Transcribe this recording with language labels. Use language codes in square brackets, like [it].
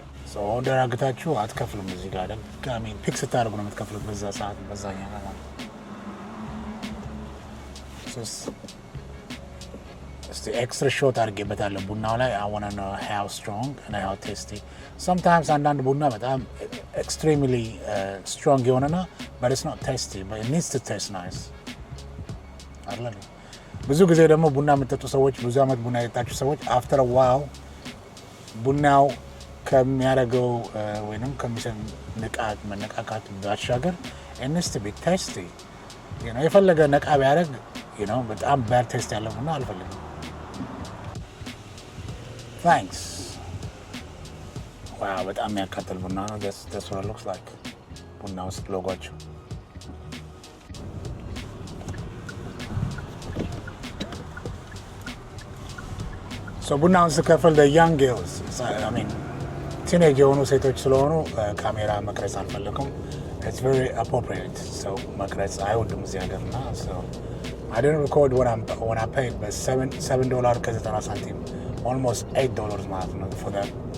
[am] So order አግታችሁ አትከፍሉም እዚህ ጋር አይደል? [en] I mean [am] ፒክ ስታደርጉ ነው የምትከፍሉት በዛ ሰዓት በዛኛ ማለት ነው። So እስቲ ኤክስትራ ሾት አድርጌበታለሁ ቡናው ላይ [en] I want to know how strong and how tasty. Sometimes [am] አንዳንድ ቡና በጣም [en] extremely strong [am] የሆነና [en] but it's not tasty but it needs to taste nice. [am] አይደል? ብዙ ጊዜ ደግሞ ቡና የምትጠጡ ሰዎች ብዙ አመት ቡና የጠጣችሁ ሰዎች [en] after a while [am] ቡናው ከሚያደርገው ወይንም ከሚሰን መነቃቃት ባሻገር [en] it needs to be tasty. you know [am] የፈለገ ነቃ ቢያደርግ you know በጣም [en] bad taste [am] ያለው ቡና አልፈልግም። [en] Thanks. Wow [am] በጣም የሚያቃጥል ቡና ነው። [en] That's what it looks like. [am] ቡና ውስጥ ሎጎአቸው So ቡናውን ስከፍል [en] the young girls I mean teenage [am] የሆኑ ሴቶች ስለሆኑ ካሜራ መቅረጽ አልፈለኩም። [en] It's very appropriate. So [am] መቅረጽ አይወዱም እዚህ ሀገርና [en] so I didn't record when I paid but $7 [am] ከ90 ሳንቲም [en] almost $8 [am] ማለት ነው [en] for that.